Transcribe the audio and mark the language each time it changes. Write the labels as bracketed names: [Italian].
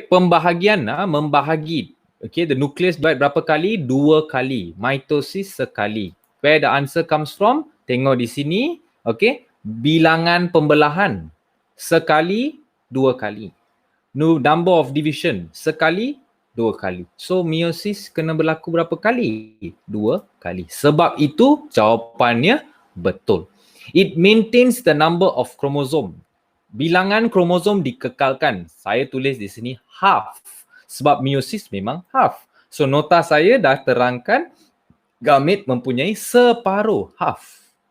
[Malay] Pembahagian, membahagi. Okay. [English] The nucleus divide [Malay] berapa kali? 2 kali. Mitosis sekali. [English] Where the answer comes from? [Malay] Tengok di sini. Okay. Bilangan pembelahan. Sekali, 2 kali. [English] Number of division. [Malay] Sekali, 2 kali. So meiosis kena berlaku berapa kali? 2 kali. Sebab itu jawapannya betul. [English] It maintains the number of chromosome. [Malay] Bilangan kromosom dikekalkan. Saya tulis di sini half. Sebab meiosis memang half. So nota saya dah terangkan gamet mempunyai separuh, half.